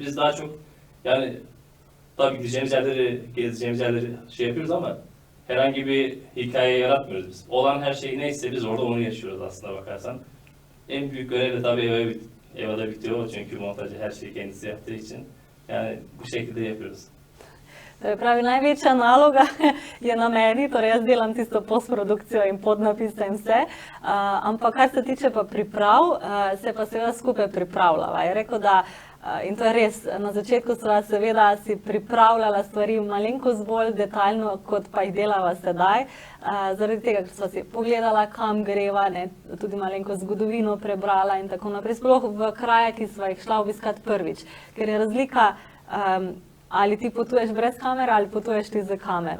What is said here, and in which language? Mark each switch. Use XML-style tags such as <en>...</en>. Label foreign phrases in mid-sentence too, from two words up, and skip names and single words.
<tr>Biz daha çok yani tabii gideceğimiz yerleri, gezeceğimiz yerleri şey yapıyoruz ama herhangi bir hikaye yaratmıyoruz biz. Olan her şey neyse biz orada onu yaşıyoruz aslında bakarsan. En büyük görev de tabii Eva'da bitiyor çünkü montajı her şeyi kendisi yaptığı için. Yani bu şekilde yapıyoruz.</tr> <sl>Pravi, največja naloga je na meni, torej jaz delam tisto postprodukcijo in podnapise in vse, ampak kar se tiče pa priprav, se pa seveda skupaj pripravljava. Je rekel, da, in to je res, na začetku sva seveda si pripravljala stvari malenkost bolj detaljno, kot pa jih delava sedaj, zaradi tega, ker sva si pogledala, kam greva, ne, tudi malenkost zgodovino prebrala in tako naprej, sploh v kraje, ki sva jih šla obiskat prvič, ker je razlika, ali ti potuješ brez kamere ali potuješ ti z kamero.</sl>